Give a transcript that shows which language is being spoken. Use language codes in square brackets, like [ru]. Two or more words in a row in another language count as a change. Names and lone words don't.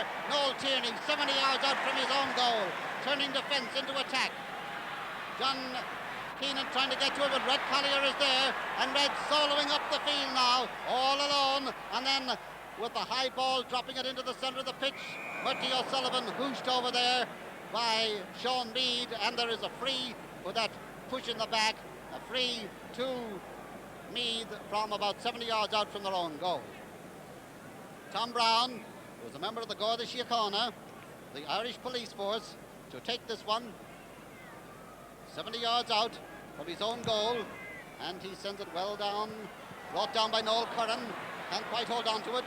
[en] Noel Tierney, 70 yards out from his own goal. Turning defence into attack. John Keenan trying to get to it, but Red Collier is there. And Red soloing up the field now, all alone. And then with the high ball, dropping it into the centre of the pitch. Murty O'Sullivan hooshed over there by Sean Mead, and there is a free with that push in the back. A free to Meath from about 70 yards out from their own goal. Tom Brown, who was a member of the Garda Síochána, the Irish police force, to take this one 70 yards out from his own goal, and he sends it well down, brought down by Noel Curran, can't quite hold on to it.